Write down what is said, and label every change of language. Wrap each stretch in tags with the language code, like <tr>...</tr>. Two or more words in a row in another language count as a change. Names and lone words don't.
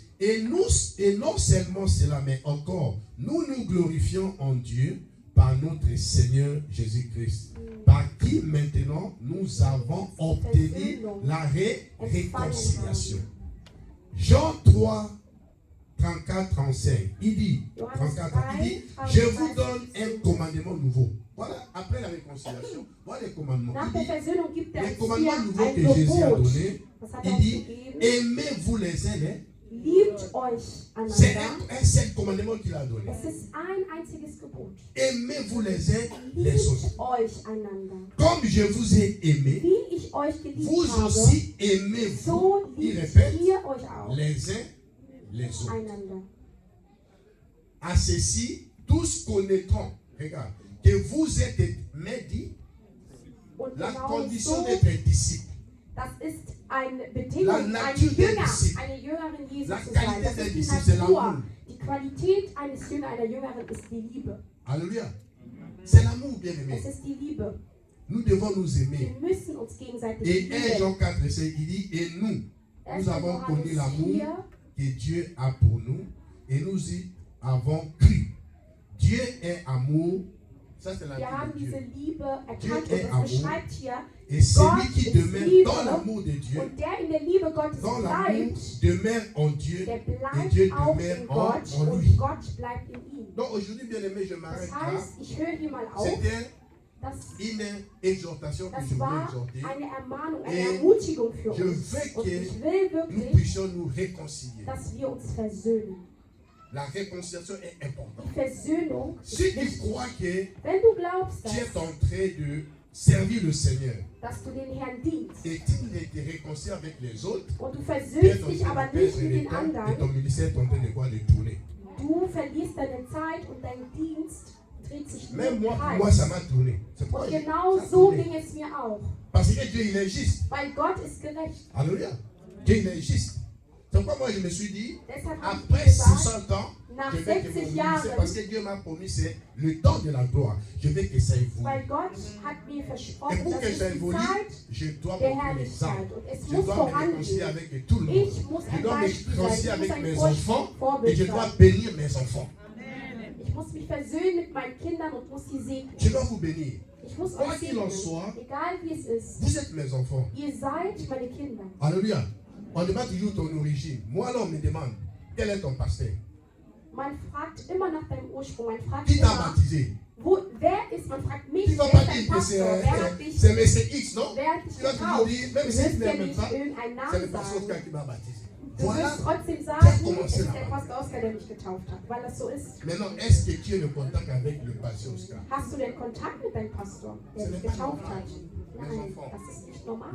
<fr>Et non seulement cela, mais encore, nous nous glorifions en Dieu par notre Seigneur Jésus-Christ, par qui maintenant nous avons obtenu la réconciliation. Jean 3, 34, 35, il dit, 34, il dit, je vous donne un commandement nouveau. Voilà, après la réconciliation, voilà les commandements.</fr> <de>Nach der Versöhnung gibt</de> <fr>Les</fr> <de>es</de> <fr>commandements</fr> <de>hier</de> <fr>nouveaux</fr> <de>ein</de> <fr>que Jésus a</fr> <de>Gebot.</de> <fr>donnés,</fr> <de>Was hat</de> <fr>il</fr> <de>er uns</de> <fr>dit,</fr> <de>gegeben?</de> <fr>aimez-vous les uns les</fr> <de>Liebt euch</de> <fr>C'est</fr> <de>einander.</de> <fr>un seul commandement qu'il a donné.</fr> <de>Es ist ein einziges Gebot.</de> <fr>Aimez-vous les uns les autres.</fr> <de>Liebt euch einander.</de> <fr>Comme je vous ai aimé,</fr> <de>Wie ich euch geliebt</de> <fr>vous</fr> <de>habe,</de> <fr>aussi aimez-vous.</fr> <de>so</de> <fr>Il</fr> <de>liebt</de> <fr>répète,</fr> <de>ihr euch auch</de> <fr>les uns les autres.</fr> <de>einander.</de> <fr>À ceci, tous connaîtront, regarde, que vous êtes mes dits,</fr> <de>Und</de> <fr>la</fr> <de>genau</de> <fr>condition</fr> <de>so,</de> <fr>d'être disciple.</fr> <de>das ist eine</de> <fr>La</fr> <de>Bedingung, ein</de> <fr>nature des</fr> <de>Jünger,</de> <fr>disciples.</fr> <de>eine Jüngerin Jesu</de> <fr>La</fr> <de>zu sein.</de> <fr>qualité</fr> <de>Das</de> <fr>des</fr> <de>ist die</de> <fr>disciples, c'est</fr> <de>Natur.</de> <fr>l'amour.</fr> <de>Die Qualität eines Jüngers, einer Jüngerin ist die Liebe.</de> <fr>Alléluia. C'est l'amour, bien aimé.</fr> <de>Es ist die Liebe.</de> <fr>Nous devons nous</fr> <de>Wir</de> <fr>aimer.</fr> <de>müssen uns gegenseitig</de> <fr>Et 1</fr> <de>lieben.</de> <fr>Jean 4, 5, il dit, et nous</fr> <de>1.</de> <fr>avons</fr> <de>Johannes</de> <fr>connu l'amour</fr> <de>4,</de> <fr>que Dieu a pour nous et nous y avons cru. Dieu est amour. Ça, c'est la</fr> <de>wir haben</de> <fr>vie de</fr> <de>diese</de> <fr>Dieu.</fr> <de>Liebe erkannt</de> <fr>Dieu</fr> <de>und</de> <fr>est</fr> <de>es</de> <fr>amour.</fr> <de>beschreibt hier,</de> <fr>Et celui</fr> <de>Gott</de> <fr>qui</fr> <de>ist</de> <fr>demeure</fr> <de>Liebe.</de> <fr>dans l'amour de Dieu,</fr> <de>Und der in der Liebe Gottes</de> <fr>dans l'amour,</fr> <de>bleibt,</de> <fr>demeure en Dieu</fr> <de>der</de> <fr>et Dieu</fr> <de>bleibt auch</de> <fr>demeure</fr> <de>in</de> <fr>en</fr> <de>Gott</de> <fr>lui.</fr> <de>und Gott bleibt in ihm.</de> <fr>Donc aujourd'hui, bien aimé, je</fr> <de>Das</de> <fr>m'arrête là.</fr> <de>heißt, ich höre hier mal auf,</de> <fr>C'était</fr> <de>das,</de> <fr>une exhortation que je</fr> <de>das</de> <fr>voulais</fr> <de>war</de> <fr>exhorter.</fr> <de>eine Ermahnung,</de> <fr>Et</fr> <de>eine Ermutigung für</de> <fr>Je</fr> <de>uns.</de> <fr>veux</fr> <de>Und</de> <fr>que</fr> <de>ich will</de> <fr>nous</fr> <de>wirklich,</de> <fr>puissions nous réconcilier.</fr> <de>dass wir uns versöhnen.</de> <fr>La réconciliation est importante.</fr> <de>Die Versöhnung ist</de> <fr>Si tu</fr> <de>wichtig.</de> <fr>crois que</fr> <de>Wenn du glaubst,</de> <fr>tu es</fr> <de>dass,</de> <fr>en train de servir le Seigneur</fr> <de>dass du den Herrn dienst</de> <fr>et tu ne te réconcilies avec les autres,</fr> <de>und du</de> <fr>tu es</fr> <de>versöhnst</de> <fr>en</fr> <de>dich</de> <fr>train</fr> <de>aber</de> <fr>de</fr> <de>nicht</de> <fr>perdre</fr> <de>mit</de> <fr>le</fr> <de>den</de> <fr>temps et ton</fr> <de>anderen,</de> <fr>ministère est en train de quoi de tourner.</fr> <de>du verlierst deine Zeit und dein Dienst dreht sich nur</de> <fr>Même</fr> <de>im</de> <fr>moi, pour</fr> <de>Kreis.</de> <fr>moi, ça m'a tourné. C'est pourquoi</fr> <de>Und</de> <fr>ça</fr> <de>genau</de> <fr>a</fr> <de>so</de> <fr>tourné.</fr> <de>ging es mir auch.</de> <fr>Parce que Dieu, il est juste.</fr> <de>Weil Gott ist gerecht.</de> <fr>Alléluia. Dieu, il est juste. C'est pourquoi moi, je me suis dit,</fr> <de>Deshalb habe ich</de> <fr>après</fr> <de>gesagt,</de> <fr>60 ans,</fr> <de>nach</de> <fr>je vais que mon</fr> <de>60</de> <fr>ministère,</fr> <de>Jahren,</de> <fr>parce que Dieu m'a promis, c'est le temps de la gloire. Je veux que ça évolue.</fr> <de>weil Gott hat mir</de> <fr>Et</fr> <de>versprochen,</de> <fr>pour</fr> <de>das</de> <fr>que</fr> <de>ist</de> <fr>ça</fr> <de>die</de> <fr>évolue,</fr> <de>Zeit</de> <fr>je dois</fr> <de>der</de> <fr>montrer l'exemple.</fr> <de>Herrlichkeit. Und es</de> <fr>Je</fr> <de>muss</de> <fr>dois me réconcilier</fr> <de>vorangehen.</de> <fr>avec tout le monde.</fr> <de>Ich muss</de> <fr>Je</fr> <de>ein</de> <fr>dois me</fr> <de>Beispiel sein.</de> <fr>réconcilier</fr> <de>Ich muss</de> <fr>avec</fr> <de>ein</de> <fr>mes enfants et</fr> <de>Vorbild</de> <fr>je</fr> <de>sein.</de> <fr>dois bénir mes enfants.</fr> <de>Ich muss mich versöhnen mit meinen Kindern und muss sie segnen.</de> <fr>Je dois vous bénir.</fr> <de>Ich muss</de> <fr>Quoi</fr> <de>euch</de> <fr>qu'il en</fr> <de>segnen.</de> <fr>soit,</fr> <de>Egal wie es ist.</de> <fr>vous êtes mes enfants.</fr> <de>Ihr seid meine Kinder.</de> <fr>Alléluia. On demande toujours ton origine. Moi, là, on me demande, quel est ton pasteur?</fr> <de>Man fragt immer nach deinem Ursprung. Man fragt</de> <fr>Qui t'a</fr> <de>immer,</de> <fr>baptisé?</fr> <de>wer ist, man fragt mich,</de> <fr>Tu ne vas</fr> <de>wer</de> <fr>pas</fr> <de>ist dein</de> <fr>dire que</fr> <de>Pastor? Wer hat dich,</de> <fr>c'est Monsieur X, non?</fr> <de>wer hat dich</de> <fr>Tu vas toujours</fr> <de>getauft?</de> <fr>dire,</fr> <de>Du</de> <fr>même si</fr> <de>wirst</de> <fr>tu</fr> <de>ja</de> <fr>n'aimes</fr> <de>nicht</de> <fr>pas,</fr> <de>irgendeinen</de> <fr>c'est le</fr> <de>Namen</de> <fr>pasteur</fr> <de>sagen.</de> <fr>qui m'a baptisé.</fr> <de>Du</de> <fr>Voilà.</fr> <de>wirst trotzdem</de> <fr>Tiens,</fr> <de>sagen,</de> <fr>comment</fr> <de>es</de> <fr>c'est</fr> <de>ist</de> <fr>là-bas?</fr> <de>der Pastor Oskar, der mich getauft hat, weil das so ist.</de> <fr>Maintenant, est-ce que tu es le contact avec le pasteur Oscar?</fr> <de>Hast du denn Kontakt mit deinem Pastor, der dich getauft hat? Nein, das ist nicht normal.</de>